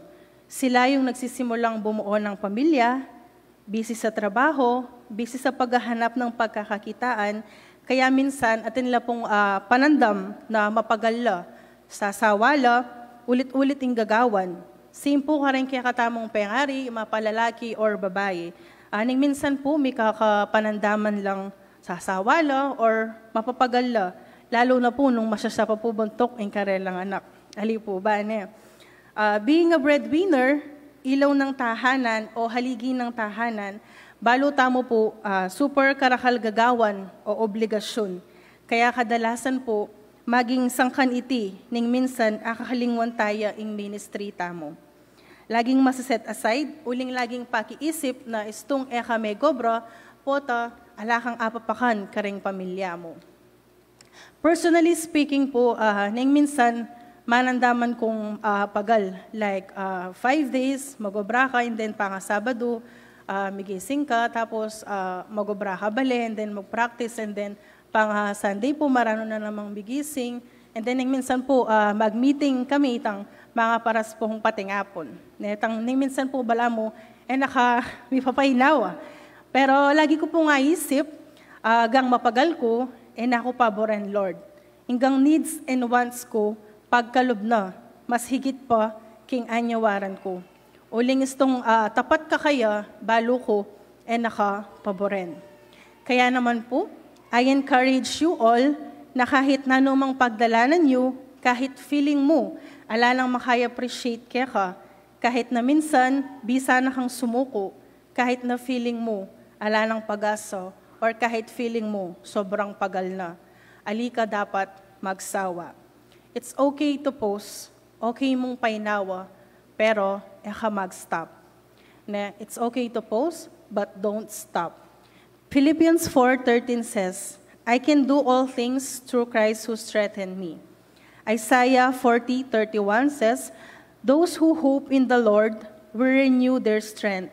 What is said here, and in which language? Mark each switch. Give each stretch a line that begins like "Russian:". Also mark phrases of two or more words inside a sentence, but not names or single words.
Filipino: Sila yung nagsisimulang bumuo ng pamilya, busy sa trabaho, busy sa paghahanap ng pagkakakitaan, kaya minsan
Pampanga: atin la pong panandam na mapagalla, sasawala, ulit-ulit ang gagawan. Same po ka rin kaya katamong pengari, mapalalaki or babae. Aning minsan po may kakapanandaman lang sasawala or mapapagalla, lalo na po nung masyasapa po buntok ang karelang anak. Ali po ba niya?
English: Being a breadwinner,
Filipino: ilaw ng tahanan o haligi ng tahanan,
Pampanga: baluta mo po super karakal gagawan o obligasyon. Kaya kadalasan po, maging sangkan iti, ning minsan akahalingwan tayo ing ministry tamo. Laging masaset aside, uling laging pakiisip na istong eka may gobra, pota, alakang apapakan karing pamilya mo.
English: Personally speaking
Pampanga: po, ning minsan, manandaman kong pagal. Like 5 days, magobra ka,
English: and then
Pampanga: panga Sabado, migising ka, tapos magobra ka bali,
English: and then
Pampanga: mag-practice,
English: and then
Pampanga: panga Sunday po, marano na namang bigising.
English: And then
Pampanga: minsan po, mag-meeting kami, itang mga paras po kong patingapon. Minsan po, bala mo, may papahinawa. Pero lagi ko po nga isip, gang mapagal ko, ako paboran, Lord. Hanggang
English: needs and wants
Pampanga: ko, pagkalob na, mas higit pa, king anyawaran ko. Uling istong tapat ka kaya, balo ko, naka paboren. Kaya naman po,
English: I encourage you all,
Pampanga: na kahit nanumang pagdalanan nyo, kahit feeling mo, ala lang makaya-appreciate ka, kahit na minsan, bisa na kang sumuko, kahit na feeling mo, ala lang pag-asa, or kahit feeling mo, sobrang pagal na, alika dapat magsawa.
English: It's okay to pause,
Pampanga: okay mong painawa, pero mag-stop.
English: It's okay to pause, but don't stop. Philippians 4:13 says, I can do all things through Christ who strengthened me. Isaiah 40:31 says, those who hope in the Lord will renew their strength.